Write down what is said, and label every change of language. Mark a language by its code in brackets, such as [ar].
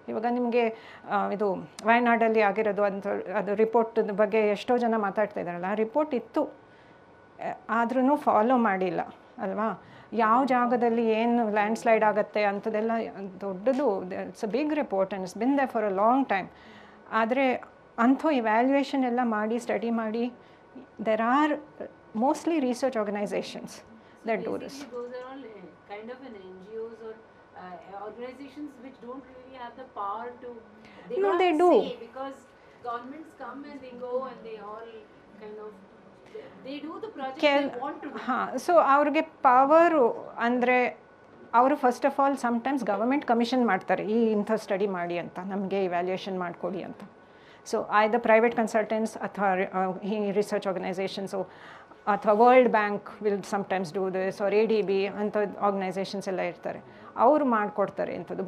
[kn] ಇವಾಗ ನಿಮಗೆ ಇದು ವಯನಾಡಲ್ಲಿ ಆಗಿರೋದು ಅದು ರಿಪೋರ್ಟ್ ಬಗ್ಗೆ ಎಷ್ಟೋ ಜನ ಮಾತಾಡ್ತಾ ಇದ್ದಾರಲ್ಲ, ಆ ರಿಪೋರ್ಟ್ ಇತ್ತು ಆದ್ರೂ ಫಾಲೋ ಮಾಡಿಲ್ಲ ಅಲ್ವಾ. ಯಾವ ಜಾಗದಲ್ಲಿ ಏನು ಲ್ಯಾಂಡ್ಸ್ಲೈಡ್ ಆಗುತ್ತೆ ಅಂಥದ್ದೆಲ್ಲ ದೊಡ್ಡದು, [en] It's a big report and it's been there for a long time. [kn] ಆದರೆ ಅಂಥ ಇವ್ಯಾಲ್ಯೂಯೇಷನ್ ಎಲ್ಲ ಮಾಡಿ ಸ್ಟಡಿ ಮಾಡಿ [en] There are mostly research organizations that do this. Those are all kind of an NGOs or organizations which don't really have the power to. No, they do. Because governments come and they go and they all kind of they do the project they want to do. [kn] ಹಾಂ, so ಅವ್ರಿಗೆ power ಅಂದರೆ ಅವರು [en] first of all [kn] sometimes government commission ಮಾಡ್ತಾರೆ ಈ ಇಂಥ study ಮಾಡಿ ಅಂತ, ನಮಗೆ ಇವ್ಯಾಲ್ಯೂಯೇಷನ್ ಮಾಡಿಕೊಡಿ ಅಂತ. ಸೊ ಐದರ್ ಪ್ರೈವೇಟ್ ಕನ್ಸಲ್ಟೆಂಟ್ಸ್ ಅಥವಾ ಈ ರಿಸರ್ಚ್ ಆರ್ಗನೈಸೇಷನ್ಸು ಅಥವಾ [en] world bank will sometimes do this [kn] are ADB ಅಂಥ ಆರ್ಗನೈಸೇಷನ್ಸ್ ಎಲ್ಲ ಇರ್ತಾರೆ, ಅವರು ಮಾಡಿಕೊಡ್ತಾರೆ ಇಂಥದ್ದು.